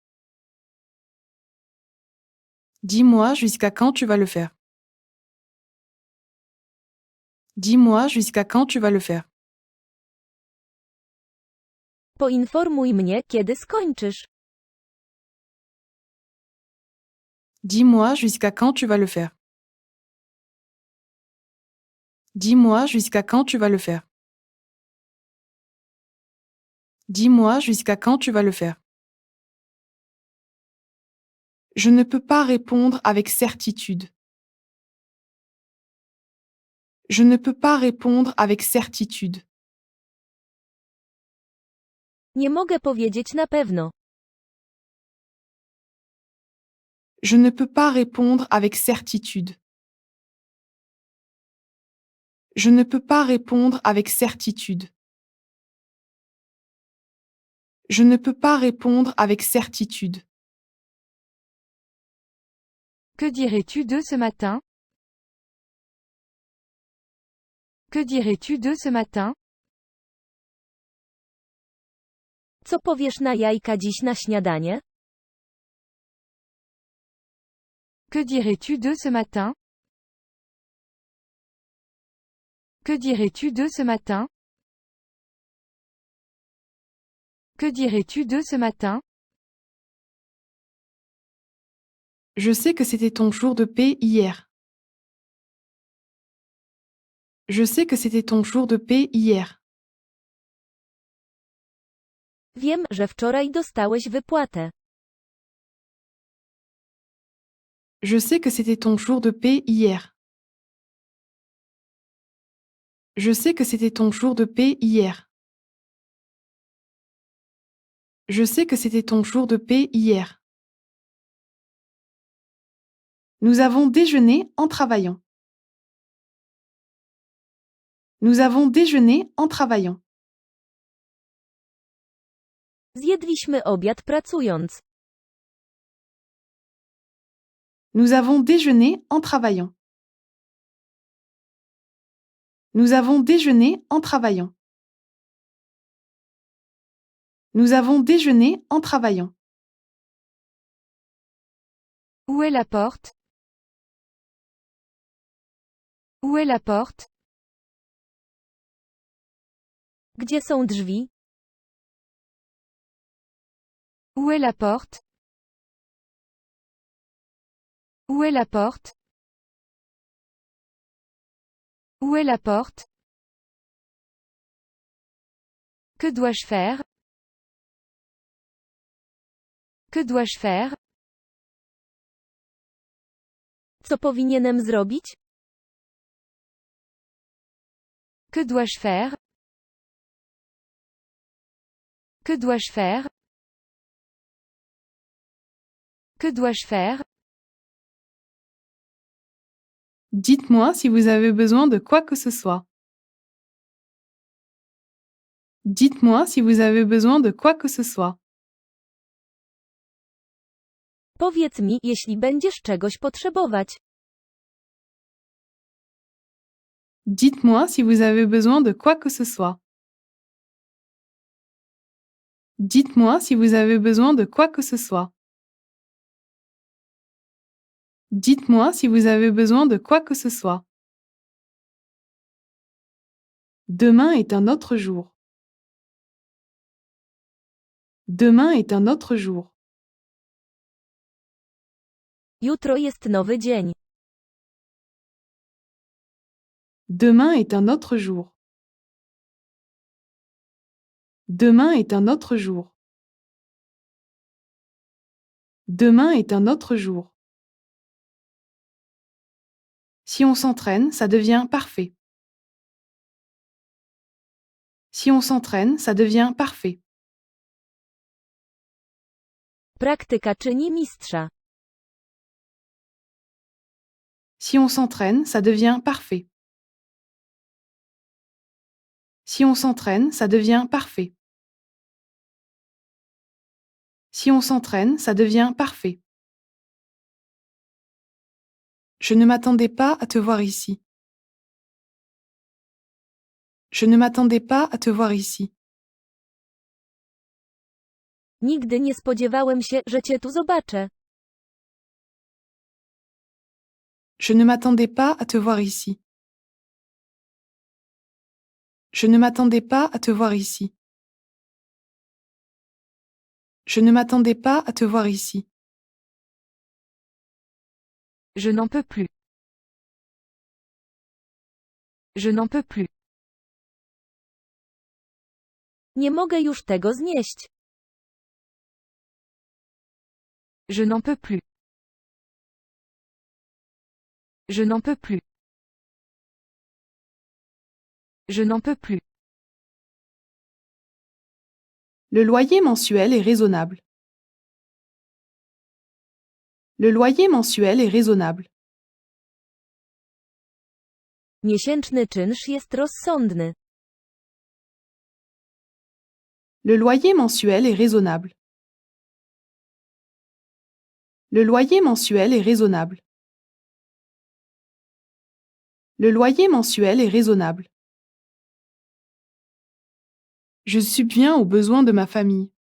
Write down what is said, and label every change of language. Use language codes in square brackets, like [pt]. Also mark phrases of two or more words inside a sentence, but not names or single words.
[fr] Dis-moi jusqu'à quand tu vas le faire. Dis-moi jusqu'à quand tu vas le faire. [pl] Poinformuj mnie, kiedy skończysz. [fr] Dis-moi jusqu'à quand tu vas le faire. Dis-moi jusqu'à quand tu vas le faire. Dis-moi jusqu'à quand tu vas le faire. Je ne peux pas répondre avec certitude. Je ne peux pas répondre avec certitude. [pl] Nie mogę powiedzieć na pewno. [fr] Je ne peux pas répondre avec certitude. Je ne peux pas répondre avec certitude. Je ne peux pas répondre avec certitude. Que dirais-tu de ce matin? Que dirais-tu de ce matin? [pl] Co powiesz na jajka dziś na śniadanie? [fr] Que dirais-tu de ce matin? Que dirais-tu de ce matin? Que dirais-tu de ce matin? Je sais que c'était ton jour de paix hier. Je sais que c'était ton jour de paix hier. [pl] Wiem, że wczoraj dostałeś wypłatę. [fr] Je sais que c'était ton jour de paix hier. Je sais que c'était ton jour de paix hier. Je sais que c'était ton jour de paix hier. Nous avons déjeuné en travaillant. Nous avons déjeuné en travaillant. [pl] Zjedliśmy obiad pracując. [fr] Nous avons déjeuné en travaillant. Nous avons déjeuné en travaillant. Nous avons déjeuné en travaillant. Où est la porte? Où est la porte? [pl] Gdzie są drzwi? [fr] Où est la porte? Où est la porte? Où est la porte? Que dois-je faire? Que dois-je faire? [pl] Co powinienem zrobić? [fr] Que dois-je faire? Que dois-je faire? Que dois-je faire? Dites-moi si vous avez besoin de quoi que ce soit. Dites-moi si vous avez besoin de quoi que ce soit. [pl] Powiedz mi, jeśli będziesz czegoś potrzebować. [fr] Dites-moi si vous avez besoin de quoi que ce soit. Dites-moi si vous avez besoin de quoi que ce soit. Dites-moi si vous avez besoin de quoi que ce soit. Demain est un autre jour. Demain est un autre jour. [pl] Jutro jest nowy dzień. [fr] Demain est un autre jour. Demain est un autre jour. Demain est un autre jour. Si on s'entraîne, ça devient parfait. Si on s'entraîne, ça devient parfait. [pl] Praktyka czyni mistrza. [fr] Si on s'entraîne, ça devient parfait. Si on s'entraîne, ça devient parfait. Si on s'entraîne, ça devient parfait. Je ne m'attendais pas à te voir ici. Je ne m'attendais pas à te voir ici. [pl] Nigdy nie spodziewałem się, że cię tu zobaczę. [fr] Je ne m'attendais pas à te voir ici. Je ne m'attendais pas à te voir ici. Je ne m'attendais pas à te voir ici. Je n'en peux plus. Je n'en peux plus. [pl] Nie mogę już tego znieść. [fr] Je n'en peux plus. Je n'en peux plus. Je n'en peux plus. Le loyer mensuel est raisonnable. Le loyer mensuel est raisonnable. [pl] Miesięczny czynsz jest rozsądny. [fr] Le loyer mensuel est raisonnable. Le loyer mensuel est raisonnable. Le loyer mensuel est raisonnable. Je subviens aux besoins de ma famille.